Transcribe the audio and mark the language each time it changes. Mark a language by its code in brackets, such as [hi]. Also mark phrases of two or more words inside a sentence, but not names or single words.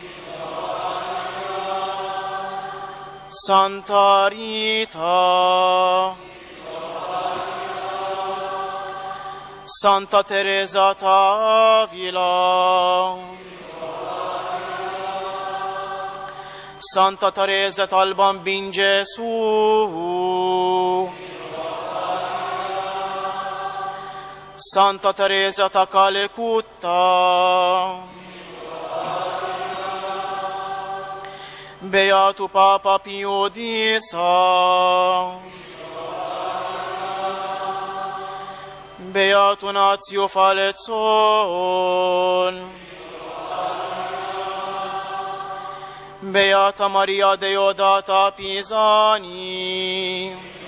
[it] Santa Rita, Santa Teresa d'Avila, Santa Teresa dal Bambin Gesù, Santa Teresa da Calcutta, Beato Papa Pio X, Beato Nazio Falezzon, Beata Maria Deodata Pisani,